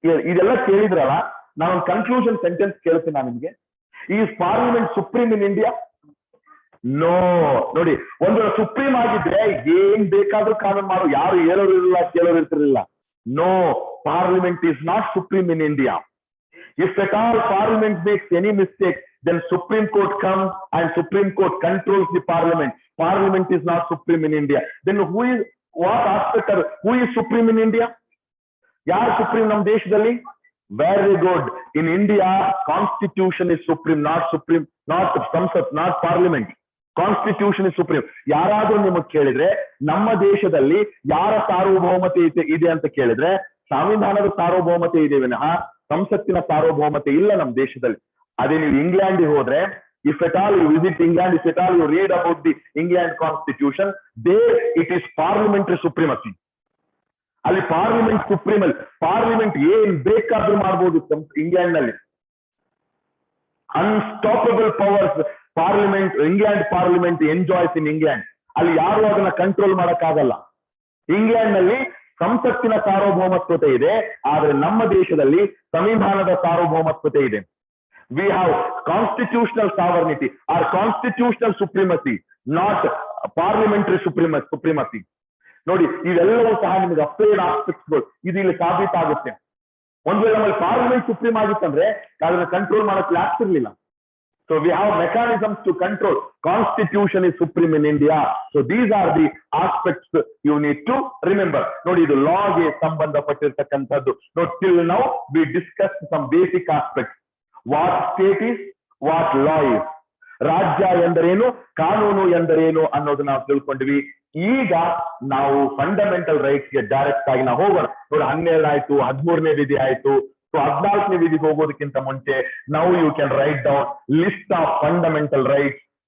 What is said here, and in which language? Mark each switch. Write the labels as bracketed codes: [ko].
[kn] ಇದೆಲ್ಲ ಕೇಳಿದ್ರಲ್ಲ, ನಾನೊಂದು ಕನ್ಕ್ಲೂಷನ್ ಸೆಂಟೆನ್ಸ್ ಕೇಳ್ತೀನಿ ನಾನು ನಿಮ್ಗೆ. [en] Is Parliament supreme in India? No. [kn] ನೋಡಿ, ಒಂದು ಸುಪ್ರೀಂ ಆಗಿದ್ರೆ ಏನ್ ಬೇಕಾದ್ರೂ ಕಾನೂನು ಮಾಡು, ಯಾರು ಹೇಳೋರು ಇರಲಿಲ್ಲ, ಕೇಳೋರು ಇರ್ತಿರ್ಲಿಲ್ಲ. [en] No, Parliament is not supreme in India. If at all Parliament makes any mistake, then Supreme Court comes and Supreme Court controls the Parliament. Parliament is not supreme in India. Then what aspect of who is supreme in India? [kn] Yaar supreme nam deshadalli? [en] Very good. In India, Constitution is supreme, not Samsat, not Parliament. Constitution is supreme. [kn] ಯಾರಾದ್ರೂ ನಿಮಗೆ ಕೇಳಿದ್ರೆ ನಮ್ಮ ದೇಶದಲ್ಲಿ ಯಾರ ಸಾರ್ವಭೌಮತೆ ಇದೆ ಅಂತ ಕೇಳಿದ್ರೆ ಸಂವಿಧಾನದ ಸಾರ್ವಭೌಮತೆ ಇದೆ ವಿನಃ ಸಂಸತ್ತಿನ ಸಾರ್ವಭೌಮತೆ ಇಲ್ಲ ನಮ್ಮ ದೇಶದಲ್ಲಿ. ಅದೇ ನೀವು ಇಂಗ್ಲೆಂಡ್ ಹೋದ್ರೆ, [en] if at all you visit England, if at all you read about the England constitution, there it is parliamentary supremacy. [kn] ಅಲ್ಲಿ ಪಾರ್ಲಿಮೆಂಟ್ ಸುಪ್ರೀಂ ಅಲ್ಲಿ, ಪಾರ್ಲಿಮೆಂಟ್ ಏನ್ ಬೇಕಾದ್ರೂ ಮಾಡಬಹುದು ಇಂಗ್ಲೆಂಡ್ ನಲ್ಲಿ. [en] Unstoppable powers parliament, England parliament enjoys in England. [kn] ಅಲ್ಲಿ ಯಾರು ಅದನ್ನ control ಮಾಡಕ್ಕಾಗಲ್ಲ. ಇಂಗ್ಲೆಂಡ್ ನಲ್ಲಿ ಸಂಸತ್ತಿನ ಸಾರ್ವಭೌಮತ್ವತೆ ಇದೆ, ಆದ್ರೆ ನಮ್ಮ ದೇಶದಲ್ಲಿ ಸಂವಿಧಾನದ ಸಾರ್ವಭೌಮತ್ವತೆ ಇದೆ. [en] We have constitutional sovereignty or constitutional supremacy, not parliamentary supremacy. [kn] ನೋಡಿ, ಇವೆಲ್ಲವೂ ಸಹ ನಿಮಗೆ ಅಪ್ಲೈಡ್ ಆಸ್ಪೆಕ್ಟ್ಸ್ಗಳು, ಇದು ಇಲ್ಲಿ ಸಾಬೀತಾಗುತ್ತೆ. ಒಂದ್ ವೇಳೆ ನಮ್ಮಲ್ಲಿ ಪಾರ್ಲಿಮೆಂಟ್ ಸುಪ್ರೀಂ ಆಗಿತ್ತಂದ್ರೆ ಅದನ್ನ ಕಂಟ್ರೋಲ್ ಮಾಡಕ್ಕೆ ಆಗ್ತಿರ್ಲಿಲ್ಲ. [en] So we have mechanisms to control. Constitution is supreme in India. So these are the aspects you need to remember. [kn] ನೋಡಿ, ಇದು ಲಾಗೆ ಸಂಬಂಧಪಟ್ಟಿರ್ತಕ್ಕಂಥದ್ದು. ನೋಡಿ, [en] till now we discussed some basic aspects. What state is, what law is. [kn] ರಾಜ್ಯ ಎಂದರೇನು, ಕಾನೂನು ಎಂದರೇನು ಅನ್ನೋದು ನಾವು ತಿಳ್ಕೊಂಡ್ವಿ. ಈಗ ನಾವು ಫಂಡಮೆಂಟಲ್ ರೈಟ್ಸ್ ಗೆ ಡೈರೆಕ್ಟ್ ಆಗಿ ನಾವು ಹೋಗೋಣ. ನೋಡಿ, 12 ಆಯ್ತು, 13ನೇ ವಿಧಿ ಆಯ್ತು. ಸೊ 14ನೇ ವಿಧಿಗೆ ಹೋಗೋದಕ್ಕಿಂತ ಮುಂಚೆ ನಾವು [en] You can write down list of fundamental rights.